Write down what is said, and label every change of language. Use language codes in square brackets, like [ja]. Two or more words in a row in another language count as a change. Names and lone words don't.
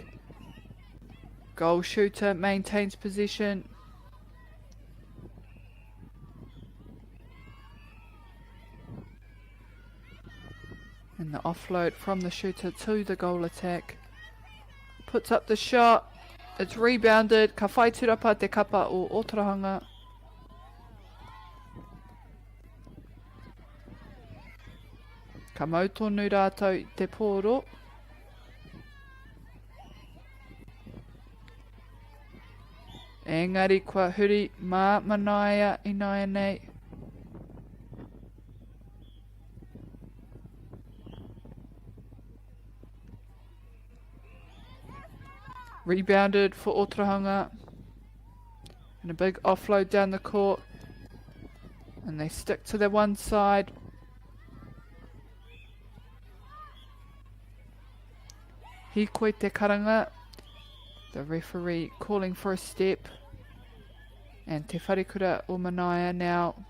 [en] Goal shooter maintains possession. And the offload from the shooter to the goal attack. Puts up the shot. It's rebounded. [mi] Ka whai turapa te kapa o Otorohanga. Ka mau tonu rātou te pōro. Engari kua huri mā Manaia I nai nei. [en] Rebounded for Otorohanga. And a big offload down the court. And they stick to their one side. [mi] Hikoi te karanga. [en] The referee calling for a step. And Te Wharekurau Manaia now.